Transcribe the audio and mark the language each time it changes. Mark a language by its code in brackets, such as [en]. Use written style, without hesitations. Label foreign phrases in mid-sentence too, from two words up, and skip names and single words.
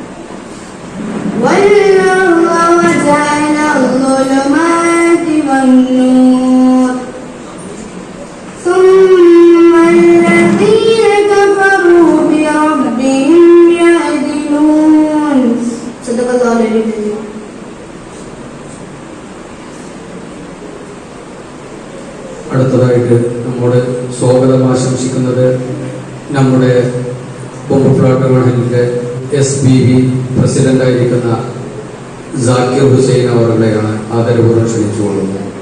[ar] وجعل الظلمات والنور ثم الذين كفروا بربهم يعدلون صدق الله العظيم. [ml] അടുത്തതായിട്ട് നമ്മോട് സ്വാഗതം ആശംസിക്കുന്നത് നമ്മുടെ ബോംബ് മഹലിന്റെ SBB പ്രസിഡന്റായിരിക്കുന്ന ജാക്കിർ ഹുസൈൻ അവരുടെയാണ് ആദരപൂർവ്വം ക്ഷണിച്ചുകൊള്ളുന്നത്.